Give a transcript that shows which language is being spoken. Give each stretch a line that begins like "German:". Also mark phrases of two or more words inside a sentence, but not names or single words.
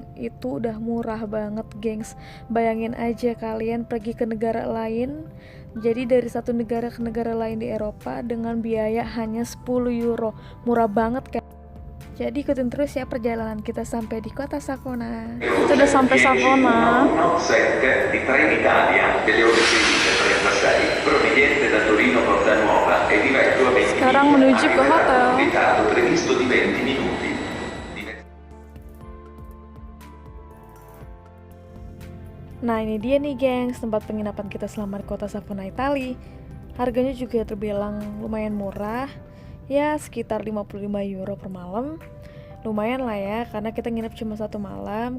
Indonesian: Itu udah murah banget, gengs. Bayangin aja kalian pergi ke negara lain. Jadi dari satu negara ke negara lain di Eropa dengan biaya hanya 10 euro. Murah banget kan? Jadi ikutin terus ya perjalanan kita sampai di kota Savona. Kita udah sampai Savona.
Italian: 7 di Trenitalia delle ore 16:36 proveniente da Torino Porta Nuova e diretto a 20
Indonesian: Sekarang menuju ke hotel.
Italian: ritardo previsto di 20 minuti.
Indonesian: Nah ini dia nih gengs, tempat penginapan kita selama di kota Savona, Italia. Harganya juga terbilang lumayan murah, ya sekitar 55 euro per malam. Lumayan lah ya, karena kita nginep cuma 1 malam.